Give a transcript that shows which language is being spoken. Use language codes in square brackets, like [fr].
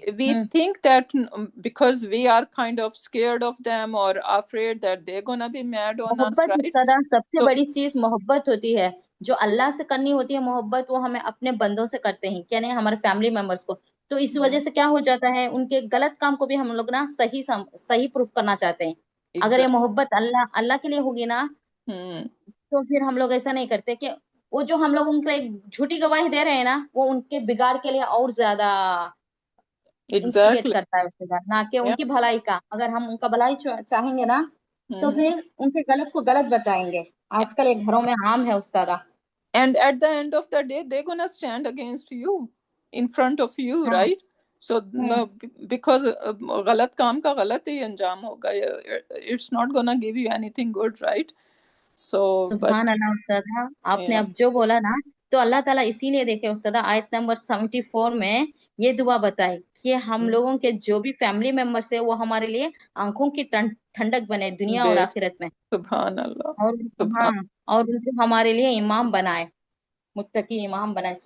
[en] we think that because we are kind of scared of them or afraid that they're gonna be mad on us, [ur] محبت [en] right? [ur] استاد سب سے بڑی چیز محبت ہوتی ہے. جو اللہ سے کرنی ہوتی ہے محبت، وہ ہمیں اپنے بندوں سے کرتے ہیں، کیا نہیں ہمارے فیملی ممبرس کو. تو اس وجہ سے کیا ہو جاتا ہے، ان کے غلط کام کو بھی ہم لوگ نا صحیح پروف کرنا چاہتے ہیں. اگر یہ محبت اللہ کے لیے ہوگی نا تو پھر ہم لوگ ایسا نہیں کرتے کہ وہ جو ہم لوگ ان کو ایک جھوٹی گواہی دے رہے ہیں نا، وہ ان کے بگاڑ کے لیے اور زیادہ انسٹیگیٹ کرتا ہے، نہ کہ ان کی بھلائی کا. اگر ہم ان کا بھلائی چاہیں گے نا تو پھر ان کے غلط کو غلط بتائیں گے. آج کل ایک گھروں میں عام ہے استاد. [en] And at the end of the day, they're gonna stand against you, in front of you, right? So because [ur] غلط کام کا غلط ہی انجام ہوگا. [en] It's not gonna give you anything good, right? So [ur] سبحان اللہ استاد. آپ نے اب جو بولا نا، تو اللہ تعالیٰ اسی لیے دیکھے استاد آیت نمبر 74 میں یہ دعا بتائی کہ ہم لوگوں کے جو بھی فیملی ممبرس ہیں وہ ہمارے لیے آنکھوں کی ٹھنڈک بنے دنیا اور آخرت میں. سبحان اللہ. اور ان کو ہمارے لیے امام بنائے، متقی امام بنائے.